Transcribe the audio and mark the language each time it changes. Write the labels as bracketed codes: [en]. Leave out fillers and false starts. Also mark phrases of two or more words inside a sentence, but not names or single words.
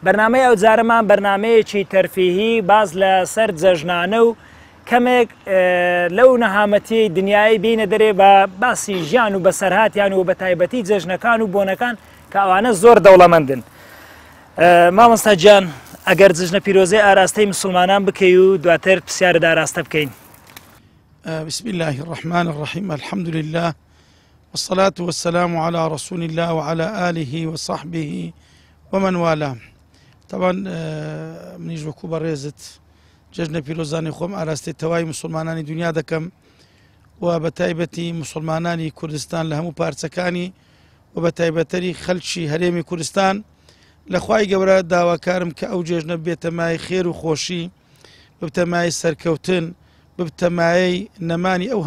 [ckb] بەرنامەی ئەو جارەمان بەرنمەیەکی تەرفیهی باز لە سەر جەژنانە و کەمێک لەو نەهامەتی دنیای بینە دەرێ بە باسی ژیان و بەسەرهاتیان و بە تایبەتی جەژنەکان و بۆنەکان کە ئەوانە زۆر دەوڵەمەندن. مامۆستا گیان ئەگەر جژنە پیرۆزەی ئاراستەی مسلمانان بکەی و دواتر پرسیارت ئاراستە بکەین. [ar] بسم الله الرحمن الرحيم الحمد لله والصلاة والسلام على رسول الله وعلى آله وصحبه ومن والاه. [ckb] طبعا منیش وەکو بەڕێزت جژنە پیرۆزانی خۆم ئاراستەی تەواوی مسلمانانی دنیا دەکەم و بە تایبەتی مسلمانانی کوردستان لە هەموو پارچەکانی و بە تایبەتەری خەڵکی هەرێمی کوردستان لە خوای گەورە داواکارم کە ئەو جێژنە بێتەمای خێر و خۆشی ببتەمای سەرکەوتن ببتەمایەی نەمانی ئەو